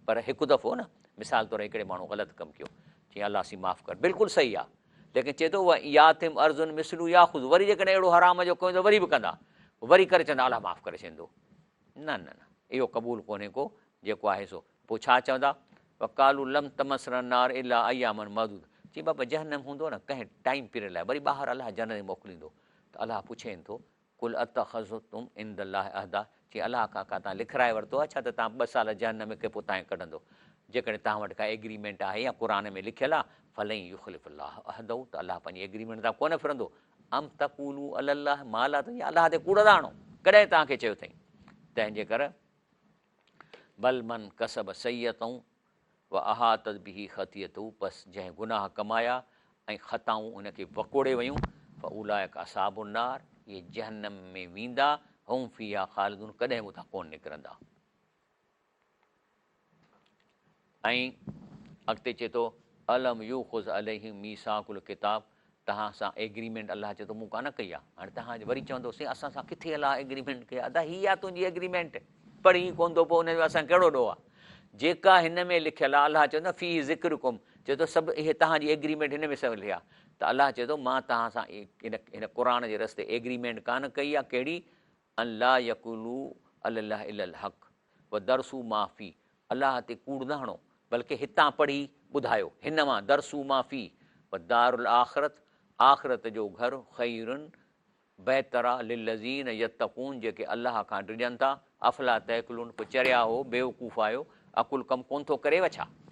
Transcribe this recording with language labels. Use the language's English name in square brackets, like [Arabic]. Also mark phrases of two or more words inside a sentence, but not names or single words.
[Sindhi] पर हिकु दफ़ो न, मिसाल तौरु हिकिड़े माण्हू ग़लति कमु कयो, जीअं अलाह सी माफ़ु कर, बिल्कुलु सही आहे। लेकिन चए थो यातिम अर्ज़ुन मिसलू या ख़ुदि, वरी जेकॾहिं अहिड़ो हराम जो कयो त वरी बि कंदा, वरी करे चवंदा अलाह माफ़ु करे छॾींदो। न न न, इहो क़बूल कोन्हे को जेको आहे सो। पोइ छा चवंदा, [Arabic] وقالوا لن تمسنا النار إلا أياما معدودة, [Sindhi] चई बाबा जहनम हूंदो न कंहिं टाइम पीरियड लाइ, वरी ॿाहिरि अलाह जनम मोकिलींदो। त अलाह पुछेनि थो [Arabic] قل أتخذتم عند الله عهدا, [Sindhi] चई अलाह खां का तव्हां लिखाए वरितो आहे छा त तव्हां 2 साल जहनम खे पोइ तव्हां कढंदो। जेकॾहिं तव्हां वटि का एग्रीमेंट आहे या क़ुर में लिखियलु आहे, [Arabic] فلن يخلف الله عهده, [Sindhi] त अलाह पंहिंजी एग्रीमेंट तां कोन फिरंदो। [Arabic] أم تقولون على الله ما لا تعلمون, [Sindhi] अलाह ते कूड़ था हणो, कॾहिं तव्हांखे चयो अथई। तंहिंजे करे [Arabic] بلى من كسب سيئة وأحاطت به خطيئته, [Sindhi] बसि जंहिं गुनाह कमाया ऐं ख़ताऊं उनखे वकोड़े वयूं, [Arabic] فأولئك أصحاب النار, [Sindhi] इहे जहन्नम में वेंदा, [Arabic] هم فيها خالدون, [Sindhi] कॾहिं बि उतां कोन निकिरंदा। ऐं अॻिते चए थो [Arabic] ألم يؤخذ عليهم ميثاق الكتاب, [Sindhi] तव्हां सां एग्रीमेंट अलाह चए थो मूं कान कई आहे। हाणे तव्हां वरी चवंदोसीं असां सां किथे अलाह एग्रीमेंट कई आहे, अदा हीअ आहे तुंहिंजी एग्रीमेंट, पढ़ी कोन थो पोइ हुनजो असां कहिड़ो ॾोह आहे। जेका हिन में लिखियलु आहे, अलाह चवंदो [Arabic] فيه ذكركم, [Sindhi] चए थो सभु इहे तव्हांजी एग्रीमेंट हिन में सभु लिखिया। त अलाह चए थो मां तव्हां सां हिन क़ुर जे रस्ते एग्रीमेंट कान कई आहे। कहिड़ी, [Arabic] أن لا يقولوا الله إلا الحق ودرسوا ما فيه, [Sindhi] अलाह ते कूड़ न हणो, बल्कि हितां पढ़ी ॿुधायो, हिन मां [Arabic] درسوا ما فيه والدار الآخرة, [Sindhi] आख़िरत जो घर ख़ैरुन बहितरा [Arabic] للذين يتقون, [Sindhi] जेके अलाह खां डिॼनि था, [Arabic] أفلا تعقلون, [Sindhi] पोइ चरिया हो बेवकूफ़ आहियो, अकुल कमु कोन थो करेव छा।